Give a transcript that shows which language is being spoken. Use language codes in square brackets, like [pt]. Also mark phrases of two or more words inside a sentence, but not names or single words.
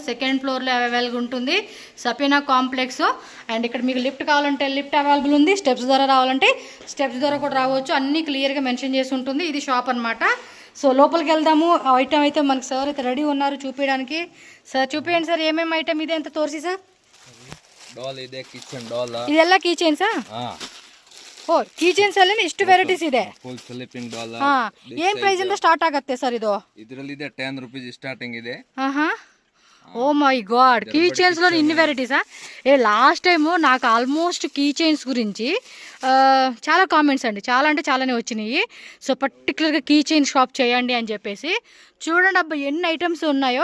[te] సెకండ్ ఫ్లోర్లో అవైలబుల్గా ఉంటుంది సపీనా కాంప్లెక్స్. అండ్ ఇక్కడ మీకు లిఫ్ట్ కావాలంటే [en] lift available [te] ఉంది. స్టెప్స్ ద్వారా రావాలంటే స్టెప్స్ ద్వారా కూడా రావచ్చు. అన్ని క్లియర్గా మెన్షన్ చేసి ఉంటుంది. ఇది షాప్ అనమాట. సో లోపలికి వెళ్దాము. ఐటమ్ అయితే మనకి సార్ అయితే రెడీ ఉన్నారు చూపించడానికి. సార్ చూపించండి సార్, ఏమేమి ఐటమ్ [kn] ಇದೆ ಅಂತ ತೋರಿಸಿ ಸರ್. ಡಾಲ್ ಇದೆ, [en] kitchen doll. [kn] ಇದೆಲ್ಲ ಕೀ ಚೈನ್ಸಾ? ಓ, [en] key chains [kn] ಅಲ್ಲಿ ಇಷ್ಟು ವೆರೈಟೀಸ್ ಇದೆ. [en] full sleeping doll. [kn] ಏನ್ ಪ್ರೈಸ್ ಇಂದ ಸ್ಟಾರ್ಟ್ ಆಗುತ್ತೆ ಸರ್ ಇದು? ಇದರಲ್ಲಿ ಇದೆ 10 [en] rupees starting [kn] ಇದೆ. [en] oh my god, [te] కీ చైన్స్లో ఇన్ని వెరైటీసా? [en] last time [te] నాకు [en] almost key chains [te] గురించి చాలా కామెంట్స్ అండి, చాలా అంటే చాలానే వచ్చినాయి. సో పర్టికులర్గా [en] key chain shop [te] చేయండి అని చెప్పేసి. చూడండి అబ్బా ఎన్ని ఐటమ్స్ ఉన్నాయో.